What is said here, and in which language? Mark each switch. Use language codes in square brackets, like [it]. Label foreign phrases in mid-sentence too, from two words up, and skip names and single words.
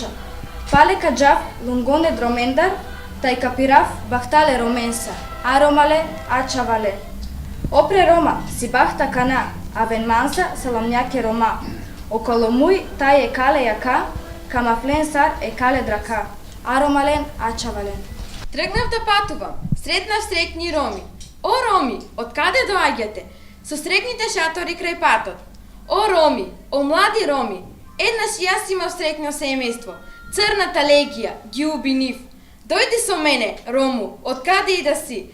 [rom] Пале каджав, лунгоне дромендар, тај капирав, бахтале роменса, а ромале, ачавале. Опре рома, си бахта кана, а вен манса саламњаке рома. Около муј, тај е кале јака, камафлен сар е кале драка, а ромален, ачавален. [mk] Тргнав да патувам, сретнав среќни роми. О, роми, од каде доаѓате? Со среќните шатори крај патот. О, роми, о, млади роми, еднаш јас имав среќно семејство. Црната легија ги уби нив. Дојди со мене, Рому, од каде и да си.